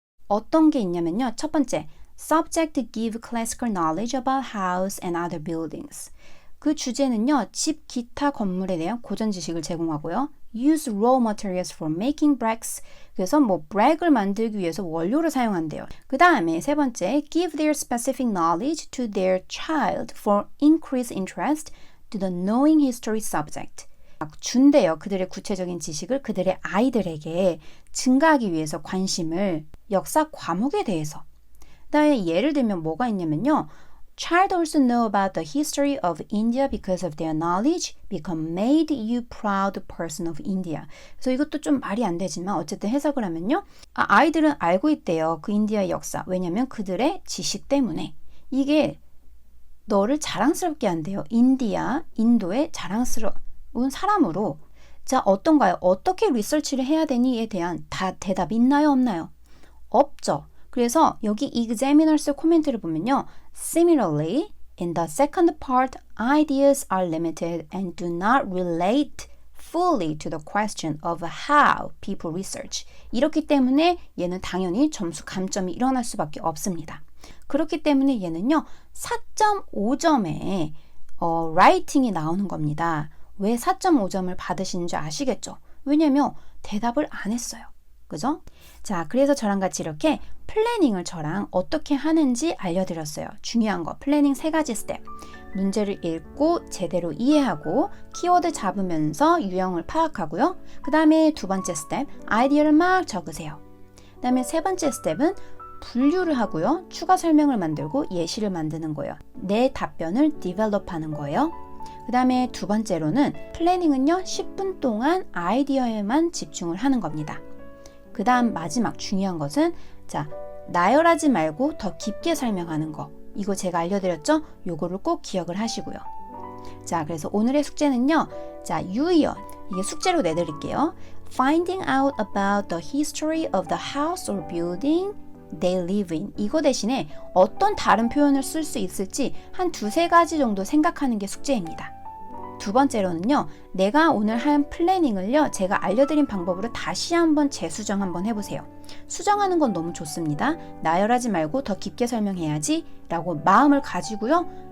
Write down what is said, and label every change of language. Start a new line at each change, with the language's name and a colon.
Korean: 어떤 게 있냐면요. 첫 번째,
English: Subject give classical knowledge about house and other buildings.
Korean: 그 주제는요, 집 기타 건물에 대한 고전 지식을 제공하고요.
English: Use raw materials for making bricks.
Korean: 그래서 뭐 브렉을 만들기 위해서 원료를 사용한대요.
English: 그 다음에 세 번째, give their specific knowledge to their child for increased interest to the knowing history subject.
Korean: 준대요. 그들의 구체적인 지식을 그들의 아이들에게 증가하기 위해서 관심을 역사 과목에 대해서. 그다음에 예를 들면 뭐가 있냐면요.
English: Child also know about the history of India because of their knowledge become made you proud person of India.
Korean: 그래서 이것도 좀 말이 안 되지만 어쨌든 해석을 하면요. 아이들은 알고 있대요. 그 인디아의 역사. 왜냐면 그들의 지식 때문에. 이게 너를 자랑스럽게 한대요. 인도의 자랑스러운 사람으로. 자, 어떤가요? 어떻게 리서치를 해야 되니에 대한 대답이 있나요? 없나요? 없죠. 그래서 여기 examiner's 코멘트를 보면요.
English: Similarly, in the second part, ideas are limited and do not relate fully to the question of how people research.
Korean: 이렇기 때문에 얘는 당연히 점수 감점이 일어날 수밖에 없습니다. 그렇기 때문에 얘는요. 4.5점에 라이팅이 나오는 겁니다. 왜 4.5점을 받으시는 줄 아시겠죠? 왜냐면 대답을 안 했어요. 그죠? 자, 그래서 저랑 같이 이렇게 플래닝을 저랑 어떻게 하는지 알려드렸어요. 중요한 거, 플래닝 3가지 스텝. 문제를 읽고 제대로 이해하고 키워드 잡으면서 유형을 파악하고요. 그 다음에 2번째 스텝, 아이디어를 막 적으세요. 그 다음에 3번째 스텝은 분류를 하고요. 추가 설명을 만들고 예시를 만드는 거예요. 내 답변을 디벨롭하는 거예요. 그 다음에 2번째로는 플래닝은요. 10분 동안 아이디어에만 집중을 하는 겁니다. 그 다음 마지막 중요한 것은 자, 나열하지 말고 더 깊게 설명하는 거. 이거 제가 알려드렸죠? 요거를 꼭 기억을 하시고요. 자, 그래서 오늘의 숙제는요. 자, 유의어. 이게 숙제로 내드릴게요.
English: Finding out about the history of the house or building they live in.
Korean: 이거 대신에 어떤 다른 표현을 쓸 수 있을지 한 2-3가지 정도 생각하는 게 숙제입니다. 2번째로는요. 내가 오늘 한 플래닝을요. 제가 알려드린 방법으로 다시 한번 재수정 한번 해보세요. 수정하는 건 너무 좋습니다. 나열하지 말고 더 깊게 설명해야지 라고 마음을 가지고요.